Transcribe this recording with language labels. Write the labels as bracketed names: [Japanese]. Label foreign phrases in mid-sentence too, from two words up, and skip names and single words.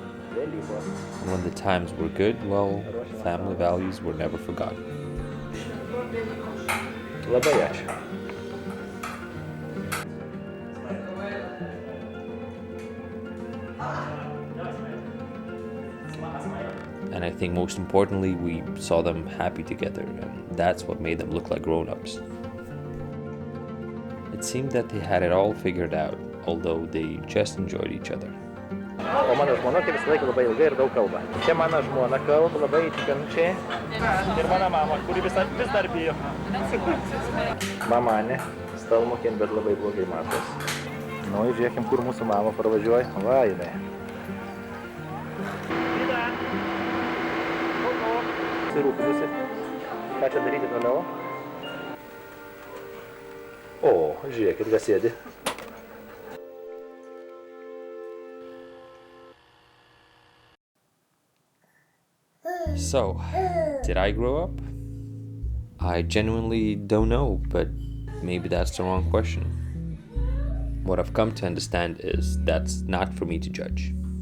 [English] And when the times were good, well, family values were never forgotten. [Lithuanian] Labai ačiū. [English] And I think most importantly, we saw them happy together, and that's what made them look like grown-ups. It seemed that they had it all figured out, although they just enjoyed each other. [Lithuanian] O mano žmona tai visą laiką labai ilgai ir daug kalba. Čia mano žmona kalba labai įtikinančiai. Ir mano mama, kuri vis dar bijo. Mama ne, stalmokien, bet labai blogai matos. Nu, žiūrėkim, kur mūsų mama pravažiuoja. Va, jinai. Susirūpinusi. Ką čia daryti toliau? O, žiūrėkit, kas sėdi. [English] So, did I grow up? I genuinely don't know, but maybe that's the wrong question. What I've come to understand is that's not for me to judge.